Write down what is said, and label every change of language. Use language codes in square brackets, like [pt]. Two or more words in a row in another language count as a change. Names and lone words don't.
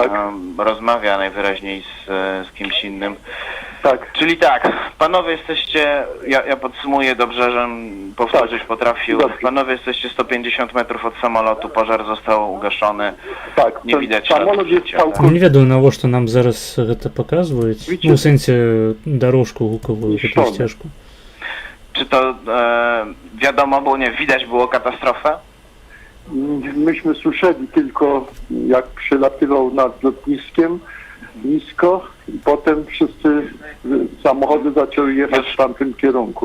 [pl] Rozmawia najwyraźniej z kimś innym. Tak. Czyli tak, panowie jesteście, ja podsumuję dobrze, żebym powtórzyć potrafił. Dobrze. Panowie jesteście 150 metrów od samolotu, pożar został ugaszony. Tak, Nie ten widać samolot śladów jest życia. [be] Не [pl] całkowicie [be] ведаю, навошта нам зараз гэта паказваюць. [pl] Wiecie- [be] Ну, у сэнсе дорожку гукавую, гэтую [pl] Ściągnę. [be] сцяжку. [pl] Czy to wiadomo, bo nie widać było katastrofę? Myśmy słyszeli tylko, jak przelatywał nad lotniskiem nisko i potem wszyscy samochody zaczęły jechać w tamtym kierunku.